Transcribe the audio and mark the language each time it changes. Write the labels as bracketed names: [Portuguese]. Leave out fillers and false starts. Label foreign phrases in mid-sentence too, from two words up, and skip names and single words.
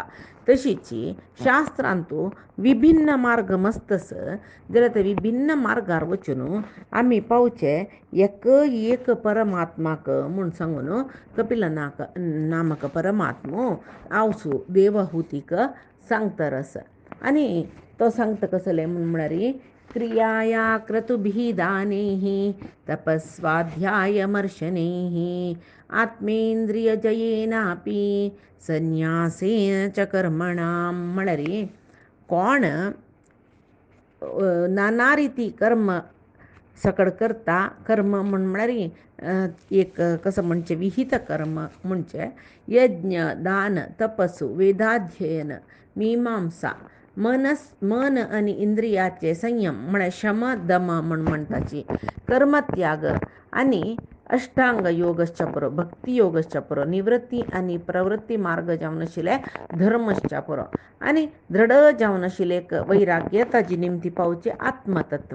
[Konkani] तशीची शास्त्रांतू विभिन्न मार्ग मस्तस जाल्यार ते विभिन्न मार्गार वचून आमी पावचे एक परमात्माक म्हूण सांगून कपिल नामक परमात्मो आवसू देवहूतीक सांगतरस. आनी तो सांगता कसले म्हळ्यार [Sanskrit] क्रियाया क्रतुभिः दानैः तपस्वाध्यायमर्शनैः आत्मेन्द्रियजयेनापि संन्यासेन च कर्मणां. [Konkani] म्हळ्यार कोण नाना रिती कर्म सकड करता. कर्म म्हळ्यार एक कसं म्हणचे विहित कर्म म्हणचे यज्ञ दान तपस्सु वेदाध्ययन मीमांसा मन आणि इंद्रियाचे संयम म्हळ्यार शम दम म्हणटाची कर्मत्याग आणि अष्टांग योगश्च पुरो भक्ती योगश्च पुरो निवृत्ती आणि प्रवृत्ती मार्ग जावन आशिल्ले धर्मश्च पुरो आनी दृढ जावन आशिल्ले वैराग्य ताजी निमती पावचे आत्मतत्व.